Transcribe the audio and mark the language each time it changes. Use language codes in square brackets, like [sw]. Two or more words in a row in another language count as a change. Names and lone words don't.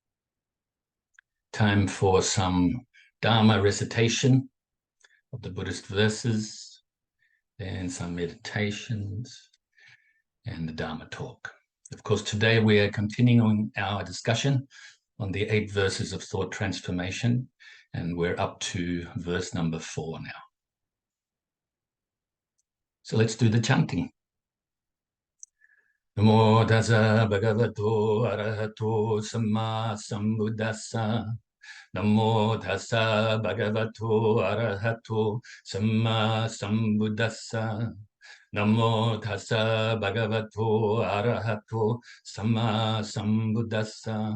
[en] Time for some Dharma recitation of the Buddhist verses, then some meditations, and the Dharma Talk. Of course, today we are continuing our discussion on the 8 verses of thought transformation, and we're up to verse number 4 now. So let's do the chanting. [pi] Namo Tassa Bhagavato Arahato Samma Sambuddhassa. Namo Tassa Bhagavato Arahato Samma Sambuddhassa. Namo Tassa Bhagavato Arahato Samma Sambuddhassa.